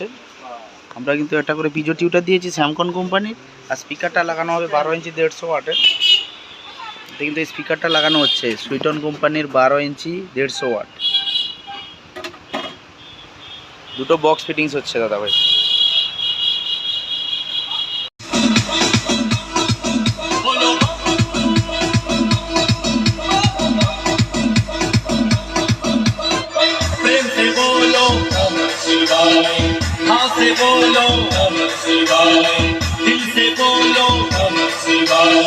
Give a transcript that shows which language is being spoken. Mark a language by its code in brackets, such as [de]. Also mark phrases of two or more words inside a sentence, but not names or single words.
[bn] আমরা কিন্তু একটা করে [en] piezo tweeter [bn] দিয়েছি স্যামকন কোম্পানির, আর স্পিকারটা লাগানো হবে 12 ইঞ্চি 150 ওয়াটের। এটা কিন্তু এই স্পিকারটা লাগানো হচ্ছে সুইটন কোম্পানির 12 ইঞ্চি 150 ওয়াট। দুটো [en] box fittings [bn] হচ্ছে দাদা ভাই। [hi] से बोलो नमः शिवाय, दिल से बोलो नमः शिवाय।